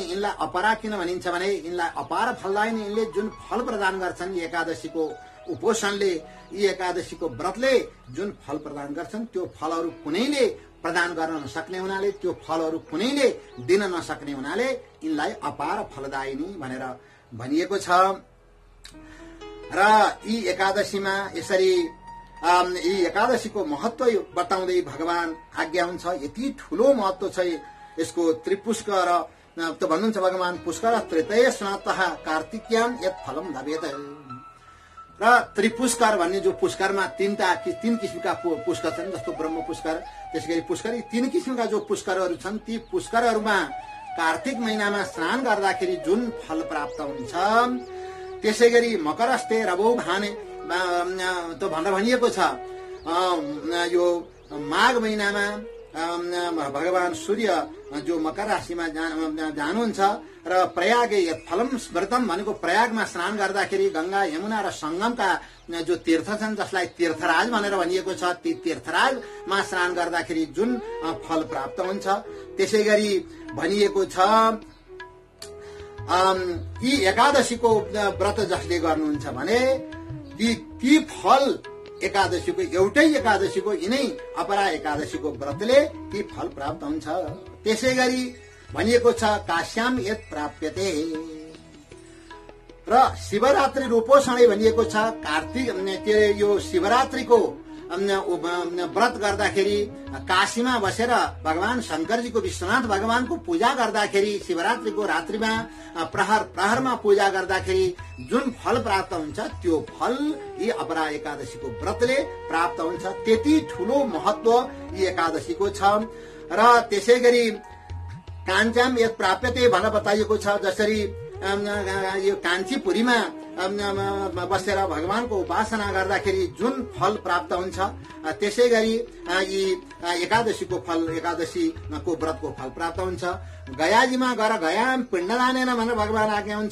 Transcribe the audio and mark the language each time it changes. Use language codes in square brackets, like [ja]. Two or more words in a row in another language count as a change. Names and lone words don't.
[ne] यिनलाई अपरा किन भनिन्छ भने यिनलाई अपार फलदायिनी, यिनले जुन फल प्रदान गर्छन् यी एकादशीको उपोषणले, यी एकादशीको व्रतले जुन फल प्रदान गर्छन् त्यो फलहरू कुनैले प्रदान गर्न नसक्ने हुनाले, त्यो फलहरू कुनैले दिन नसक्ने हुनाले यिनलाई अपार फलदायिनी भनेर भनिएको छ। र यी एकादशीमा यसरी यी एकादशीको महत्व बताउँदै भगवान आज्ञा हुन्छ, यति ठूलो महत्व छ यसको। त्रिपुष्कर त भन्नुहुन्छ भगवान, [sa] पुष्कर त्रेतय स्नातः कार्तिक्याम यत फलम लभेत। [ne] र त्रिपुष्कर भन्ने जो पुष्करमा तीन किसिमका पुष्कर छन्, जस्तो ब्रह्म पुष्कर, त्यसैगरी पुष्कर, यी 3 किसिमका जो पुष्करहरू छन्, ती पुष्करहरूमा कार्तिक महिनामा स्नान गर्दाखेरि जुन फल प्राप्त हुन्छ त्यसै गरी [sa] मकरस्ते रबौ [ne] भाने त भनेर भनिएको छ। यो माघ महिनामा भगवान सूर्य जो मकर राशिमा जानुहुन्छ र [sa] प्रयाग फलम स्मृतम [ne] भनेको प्रयागमा स्नान गर्दाखेरि गंगा यमुना र संगमका जो तीर्थ छन् जसलाई तीर्थराज भनेर भनिएको छ, ती तीर्थराजमा स्नान गर्दाखेरि जुन फल प्राप्त हुन्छ। त्यसै गरी भनिएको छ यी एकादशीको व्रत जसले गर्नुहुन्छ भने ती फल एकादशीको एउटै एकादशीको यिनै अपरा एकादशीको व्रतले ती फल प्राप्त हुन्छ। त्यसै गरी भनिएको छ [sa] काश्याम यत् प्राप्यते [ne] र [sa] शिवरात्रि रूपोषणै [ne] भनिएको छ। कार्तिक यो शिवरात्रिको व्रत गर्दाखेरि काशीमा बसेर भगवान शंकरजीको विश्वनाथ भगवानको पूजा गर्दाखेरि शिवरात्रिको रात्रिमा प्रहरमा पूजा गर्दाखेरि जुन फल प्राप्त हुन्छ त्यो फल यी अपरा एकादशीको व्रतले प्राप्त हुन्छ। त्यति ठूलो महत्व यी एकादशीको छ। र त्यसै गरी [sa] काञ्चाम यत् प्राप्यते [ne] भनेर बताइएको छ। जसरी यो काञ्चीपुरीमा बसेर भगवानको उपासना गर्दाखेरि जुन फल प्राप्त हुन्छ त्यसै गरी यी एकादशीको फल एकादशीको व्रतको फल प्राप्त हुन्छ। गयाजीमा गएर [sa] गयाम पिण्डदानेन [ne] भनेर भगवान आज्ञा हुन्छ।